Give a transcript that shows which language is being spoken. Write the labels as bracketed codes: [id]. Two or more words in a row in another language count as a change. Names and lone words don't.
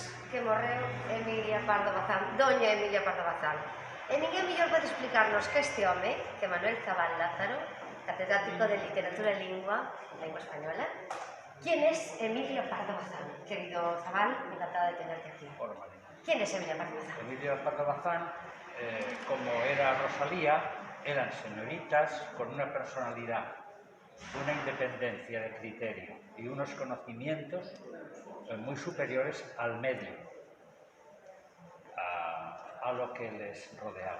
[gl] que morreu Emilia Pardo Bazán, doña Emilia Pardo Bazán. E ninguén mellor pode explicarnos que este home, que Manuel Zabal Lázaro, catedrático de Literatura e Lingua Española, [es] ¿quién es [gl] Emilia Pardo Bazán? [es] Querido Zabal, me encantaba de tenerte aquí. ¿Quién es Emilia Pardo Bazán? Emilia Pardo Bazán, como era Rosalía, eran señoritas con una personalidad, una independencia de criterio y unos conocimientos muy superiores al medio, a lo que les rodeaba.